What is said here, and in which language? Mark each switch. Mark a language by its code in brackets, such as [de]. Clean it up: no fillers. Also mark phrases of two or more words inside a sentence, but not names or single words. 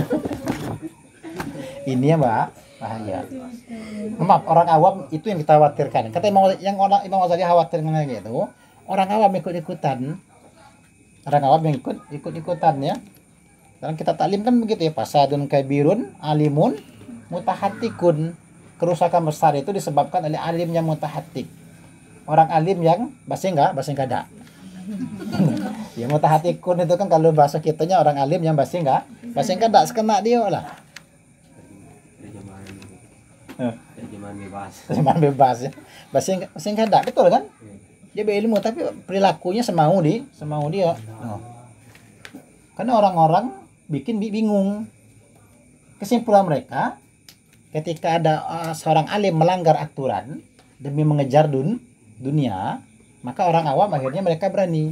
[id] Ini ya Mbak, bahaya. Maaf, orang awam itu yang kita khawatirkan. Kata Imam Ghazali khawatirkan gitu. Orang awam ikut-ikutan. Orang awam yang ikut-ikutan ya. Dalam kita taklim kan begitu ya, [ar] فساد كبير عالم متهتك. [id] Kerusakan besar itu disebabkan oleh alim yang mutahatik. Orang alim yang [bjn] basing kada. [id] Ya mutahatikun itu kan kalau bahasa kitanya orang alim yang [bjn] basing kada [id] sekena dia lah. Terjemahan bebas ya. [bjn] Basing kada betul kan? [id] Dia berilmu tapi perilakunya semau dia. Karena orang-orang bikin bingung. Kesimpulan mereka ketika ada seorang alim melanggar aturan demi mengejar dunia, maka orang awam akhirnya mereka berani.